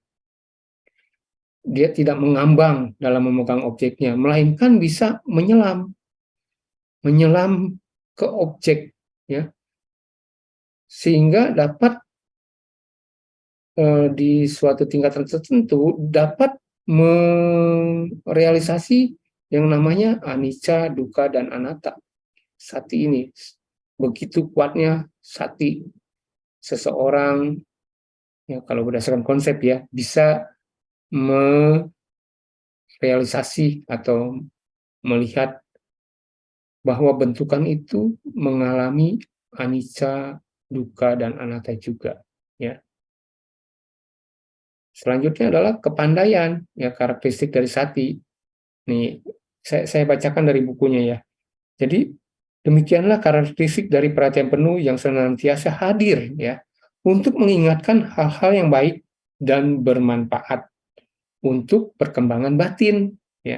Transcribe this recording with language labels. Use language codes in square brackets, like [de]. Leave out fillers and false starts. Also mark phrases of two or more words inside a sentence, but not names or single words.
[id] Dia tidak mengambang dalam memegang objeknya, melainkan bisa menyelam ke objek, ya, sehingga dapat di suatu tingkatan tertentu dapat merealisasi yang namanya anicca, dukkha, dan anatta. Sati ini begitu kuatnya sati seseorang, ya kalau berdasarkan konsep ya, bisa merealisasi atau melihat bahwa bentukan itu mengalami anicca, dukkha, dan anatta juga, ya. Selanjutnya adalah kepandaian, ya, karakteristik dari sati. Nih, saya bacakan dari bukunya ya. Jadi demikianlah karakteristik dari perhatian penuh yang senantiasa hadir ya untuk mengingatkan hal-hal yang baik dan bermanfaat untuk perkembangan batin ya.